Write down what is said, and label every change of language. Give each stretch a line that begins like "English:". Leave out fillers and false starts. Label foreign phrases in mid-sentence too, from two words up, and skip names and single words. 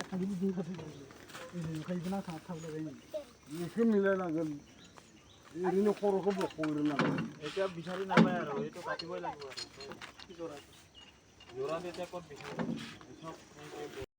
Bodo: मिलायनांगोन ओरैनो खर'खौ बख'ग्रोनांगोन
Assamese: এতিয়া বিচাৰি নাপায় আৰু এইটো কাটিবই লাগিব আৰু জোৰা জোৰা তেতিয়া ক'ত বিচাৰিব